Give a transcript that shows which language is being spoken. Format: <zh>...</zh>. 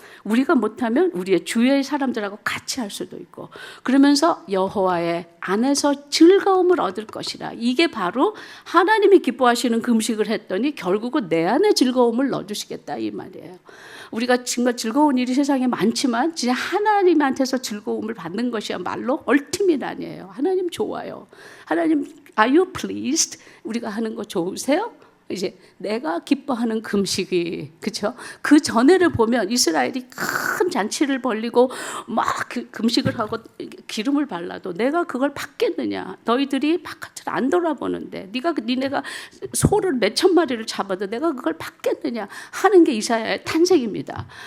<ko>우리가 못하면 우리의 주위의 사람들하고 같이 할 수도 있고, 그러면서 여호와의 안에서 즐거움을 얻을 것이라. 이게 바로 하나님이 기뻐하시는 금식을 했더니 결국은 내 안에 즐거움을 넣어주시겠다 이 말이에요. 우리가 정말 즐거운 일이 세상에 많지만 진짜 하나님한테서 즐거움을 받는 것이야말로 얼티밋 아니에요. 하나님 좋아요.</ko> <en>하나님 Are you pleased?</en> <ko>우리가 하는 거 좋으세요? 이제 내가 기뻐하는 금식이, 그렇죠? 그 전에를 보면 이스라엘이 큰 잔치를 벌리고 막 금식을 하고 기름을 발라도 내가 그걸 받겠느냐? 너희들이 바깥을 안 돌아보는데 니네가 소를 몇천 마리를 잡아도 내가 그걸 받겠느냐 하는 게 이사야의 탄생입니다.</ko>